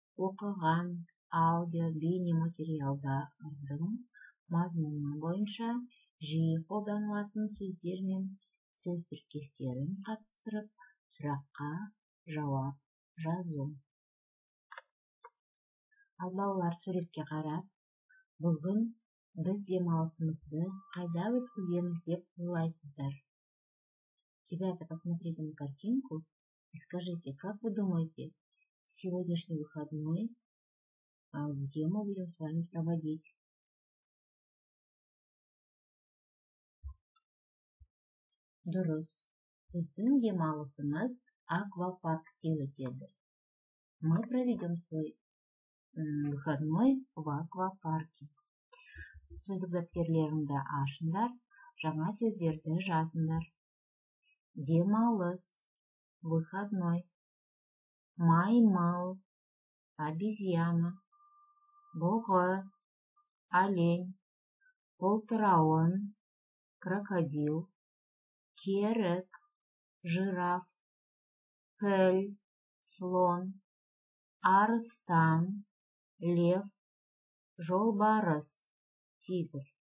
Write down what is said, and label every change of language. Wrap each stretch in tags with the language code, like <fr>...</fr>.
<kk>Оқыған аудио бейне материалдардың мазмұны бойынша жиі қолданылатын сөздер мен сөз тіркестерін қатыстырып, сұраққа жауап жазу. Ал балалар суретке қарап, бүгін біз демалысымызды қайда өткіземіз деп ойлайсыздар?</kk> <ru>Ребята, посмотрите на картинку и скажите, как вы думаете, сегодняшний выходной где мы будем с вами проводить?</ru> <kk>Дұрыс. Біздің демалысымыз аквапаркте өтеді.</kk> <ru>Мы проведем свой выходной в аквапарке.</ru> <kk>Сөздік дәптерлеріңді ашыңдар, жаңа сөздерді жазыңдар. Демалыс, выходной, маймыл, обезьяна, бұғы, олень, полтырауын, крокодил, керік, жираф, піл, слон, арыстан, лев, жолбарыс, тигр.</kk>